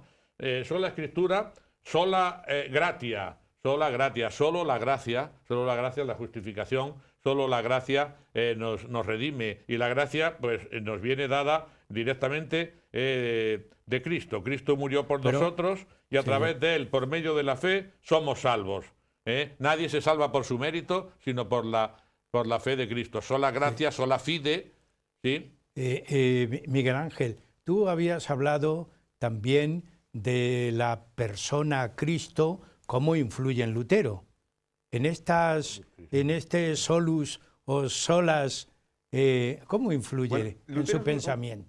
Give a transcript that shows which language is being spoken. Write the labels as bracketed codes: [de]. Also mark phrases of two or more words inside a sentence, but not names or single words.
[es] Sola Escritura, [la] sola gratia, [es] solo la gracia, la justificación, solo la gracia nos redime, y la gracia pues nos viene dada directamente de Cristo. Cristo murió por nosotros y a través de Él, por medio de la fe, somos salvos. Nadie se salva por su mérito, sino por la fe de Cristo. Sola gracia, [la] sola fide. [es] ¿Sí? Miguel Ángel, tú habías hablado también de la persona Cristo, cómo influye en Lutero. En este solus o solas, ¿cómo influye en su pensamiento?